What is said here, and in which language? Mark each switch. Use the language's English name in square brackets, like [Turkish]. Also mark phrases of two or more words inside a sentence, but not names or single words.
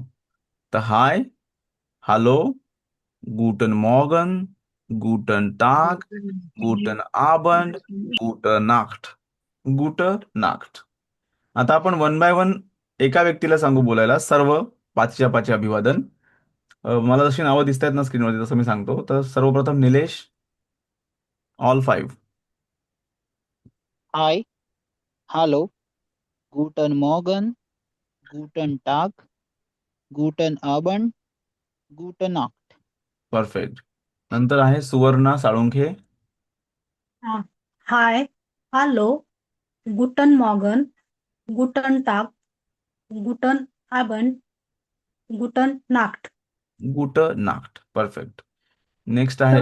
[German] तर Hi, hallo, guten Morgen, guten Tag, guten Abend, gute Nacht, gut Nacht. [Marathi] आता आपण [English] one by one [Marathi] एका व्यक्तीला सांगू बोलायला सर्व पाचच्या पाचचे अभिवादन. मला जशी नावं दिसत आहेत ना स्क्रीनवरती तसं मी सांगतो. तर सर्वप्रथम निलेश, [English] all five. [German] Hi, hallo, guten Morgen, guten Tag, guten Abend, gute Nacht. [Marathi] परफेक्ट. नंतर आहे सुवर्णा साळुंखे. [German] Hi, hallo, guten Morgen, guten Tag, guten Abend, gute Nacht. gut Nacht. [Marathi] परफेक्ट. नेक्स्ट आहे